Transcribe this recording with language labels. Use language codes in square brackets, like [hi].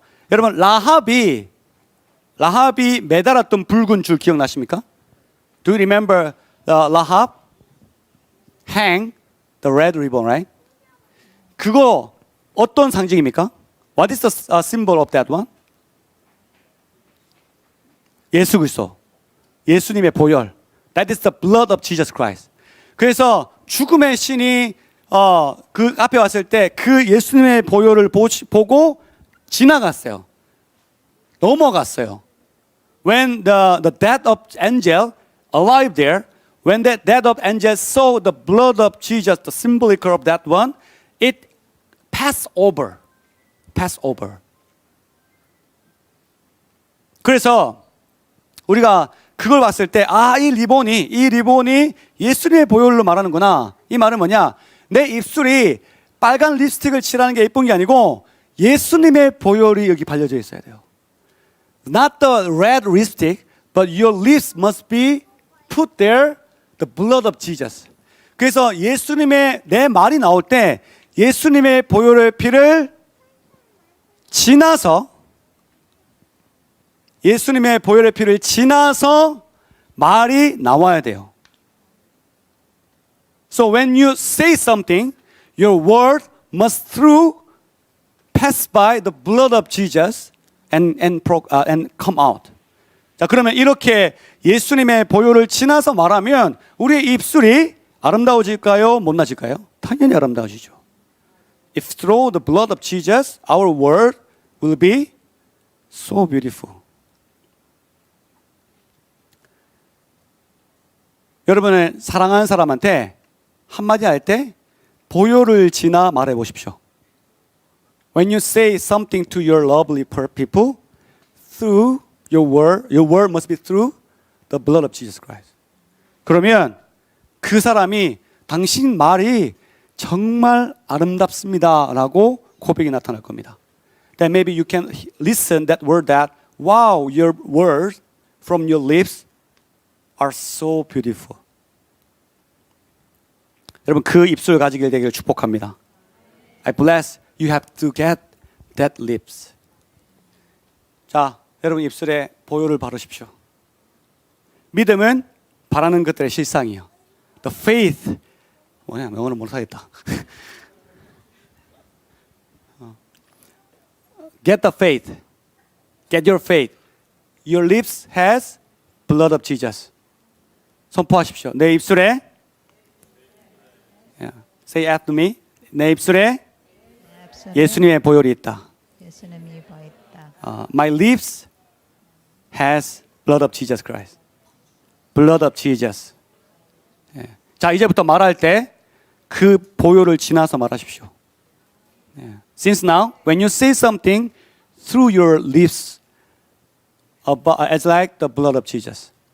[ko] 여러분 라합이 매달았던 붉은 줄 기억나십니까? [en] Do you remember Rahab hang the red ribbon, right? [ko] 그거 어떤 상징입니까? [en] What is the symbol of that one? [ko] 예수 그리스도, 예수님의 보혈. [en] That is the blood of Jesus Christ. [ko] 그래서 죽음의 신이 그 앞에 왔을 때 그 예수님의 보혈을 보고 지나갔어요. 넘어갔어요. [en] When the death of angel arrived there, when that death of angel saw the blood of Jesus, the symbolic of that one, it passed over. Passed over. [ko] 그래서 우리가 그걸 봤을 때 이 리본이 예수님의 보혈로 말하는구나. 이 말은 뭐냐? 내 입술이 빨간 립스틱을 칠하는 게 예쁜 게 아니고 예수님의 보혈이 여기 발려져 있어야 돼요. [en] Not the red lipstick, but your lips must be put there the blood of Jesus. [ko] 그래서 예수님의 내 말이 나올 때 예수님의 보혈의 피를 지나서 예수님의 보혈의 피를 지나서 말이 나와야 돼요. [en] So when you say something, your word must pass by the blood of Jesus and come out. [ko] 자, 그러면 이렇게 예수님의 보혈을 지나서 말하면 우리의 입술이 아름다워질까요? 못나질까요? 당연히 아름다워지죠. [en] If through the blood of Jesus, our word will be so beautiful. [ko] 여러분의 사랑하는 사람한테 한마디 할 때 보혈을 지나 말해 보십시오. [en] When you say something to your lovely people, through your word must be through the blood of Jesus Christ. [ko] 그러면 그 사람이 당신 말이 정말 아름답습니다라고 고백이 나타날 겁니다. [en] Then maybe you can listen that word that wow, your words from your lips are so beautiful. [ko] 여러분 그 입술 가지게 되기를 축복합니다. [en] I bless you have to get that lips. [ko] 자, 여러분 입술에 보혈을 바르십시오. 믿음은 바라는 것들의 실상이요. [en] The faith [ko] 뭐냐 영어는 못하겠다. [en] Get the faith. Get your faith. Your lips has blood of Jesus. [ko] 선포하십시오. 내 입술에 [en] Say after me. [ko] 내 입술에 예수님의 보혈이 있다. 예수님의 보혈이 있다. [en] My lips has blood of Jesus Christ. Blood of Jesus. [ko] 자, 이제부터 말할 때 그 보혈을 지나서 말하십시오. [en] Since now, when you say something through your lips, it's like the blood of Jesus.